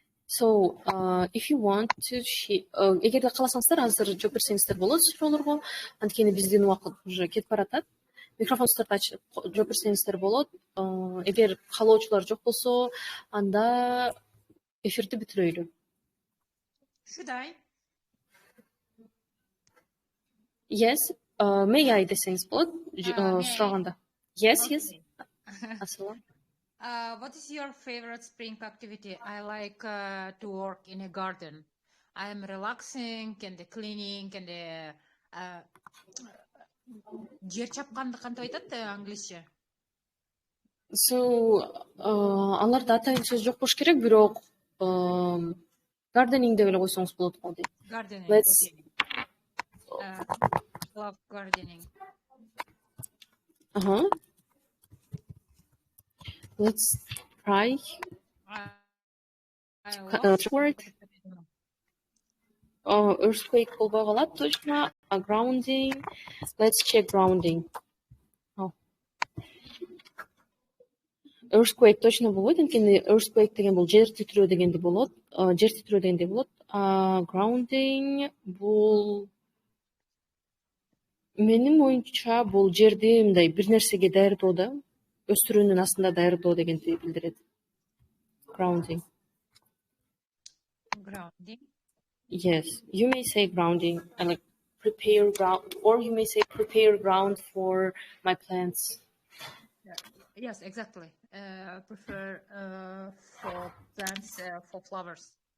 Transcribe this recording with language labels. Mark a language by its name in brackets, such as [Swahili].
[English] So, if you want to, [Kyrgyz] эгерде кааласаңыздар, азыр жооп берсеңиздер болот суроолорго. Анткени биздин убакыт уже кетип баратат. Микрофондорду ачып жооп берсеңиздер болот. Эгер каалоочулар жок болсо, анда эфирди бүтүрөйлү. [English] Should I? Yes, may I [Kyrgyz] десеңиз болот сураганда. [English] Yes, yes. Assalamu. What is your favorite spring activity? I like to work in a garden. I am relaxing and cleaning and [Kyrgyz] жер чапканды кантип айтат англисче? So, аларда атайын сөз жок болуш керек, бирок gardening деп эле койсоңуз болот го дейт. [English] Gardening. Let's Love gardening. Let's try word. [Kyrgyz] Earthquake болбой калат точно. [English] Grounding. Let's check grounding. [Kyrgyz] Earthquake точно болбойт, анткени earthquake деген бул жер титирөө дегенди болот. Жер титирөө дегенди болот. Grounding бул менин оюнча бул жерди мындай бир нерсеге даярдоо да. Өстүрүүнүн астында даярдоо дегенди билдирет. [English] Grounding. Grounding. Yes, you may say grounding, like prepare ground, or you may say prepare ground for my plants. Yes, exactly. Prefer for plants, for flowers.